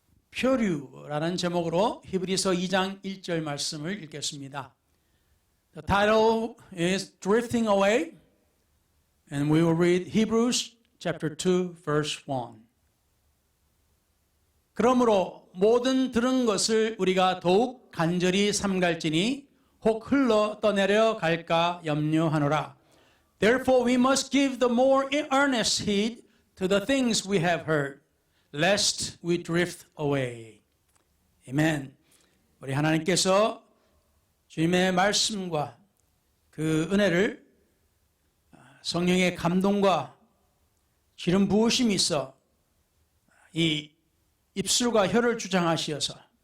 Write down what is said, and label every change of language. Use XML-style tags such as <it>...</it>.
<ko>표류라는 제목으로 히브리서 2장 1절 말씀을 읽겠습니다.</ko> <en>The title is Drifting Away, and we will read Hebrews chapter 2, verse 1.</en> <ko>그러므로 모든 들은 것을 우리가 더욱 간절히 삼갈지니 혹 흘러 떠내려 갈까 염려하노라.</ko> <en>Therefore we must give the more earnest heed to the things we have heard, lest we drift away.</en> <ko>아멘. 우리 하나님께서 주님의 말씀과 그 은혜를 성령의 감동과 기름 부으심이 있어 이 입술과 혀를 주장하시어서</ko>